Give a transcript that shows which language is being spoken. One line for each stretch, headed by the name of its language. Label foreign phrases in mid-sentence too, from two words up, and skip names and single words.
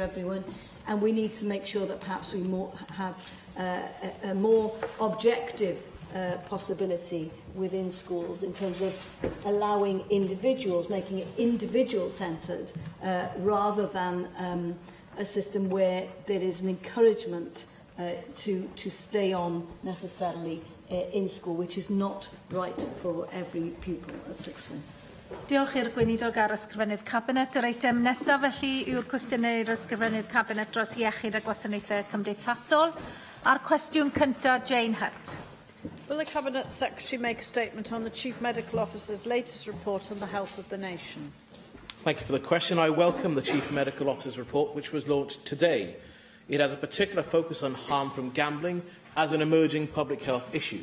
English: everyone, and we need to make sure that perhaps we have a more objective possibility within schools in terms of allowing individuals, making it individual-centred rather than a system where there is an encouragement to stay on necessarily in school, which is not right for every pupil at sixth form.
Welsh: Diolch i'r gweinidog ar ysgrifennydd Cabinet. Yr eitem nesaf felly yw'r cwestiynau i'r ysgrifennydd Cabinet dros iechyd a gwasanaethau cymdeithasol. A'r cwestiwn cyntaf, Jane Hutt.
English: Will the Cabinet Secretary make a statement on the Chief Medical Officer's latest report on the health of the nation? Thank you for the question. I welcome the Chief Medical Officer's report, which was launched today. It has a particular focus on harm from gambling as an emerging public health issue.